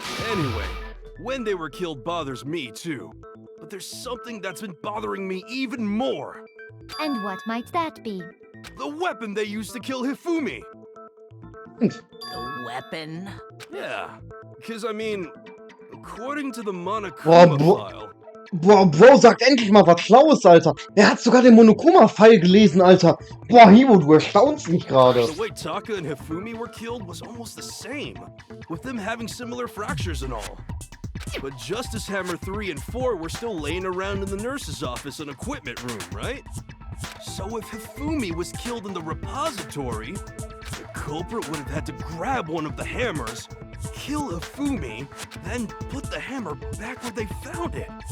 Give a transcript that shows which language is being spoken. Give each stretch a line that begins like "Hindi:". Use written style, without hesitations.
English: Anyway, when they were killed bothers me too. But there's something that's been bothering me even more. And what might that be? The weapon they used to kill Hifumi. The weapon? Yeah, because I mean, according to the
German: Boah,
English: Monokuma file...
German: Boah, Bro, sagt endlich mal was Schlaues, Alter. Er hat sogar den Monokuma-Pfeil gelesen, Alter. Boah, Hivo, du erstaunst mich gerade.
English: The way Taka and Hifumi were killed was almost the same, with them having similar fractures and all. But Justice Hammer 3 and 4 were still laying around in the nurse's office and equipment room, right? So if Hifumi was killed in the repository, the culprit would have had to grab one of the hammers, kill Hifumi, then put the hammer back where they found it.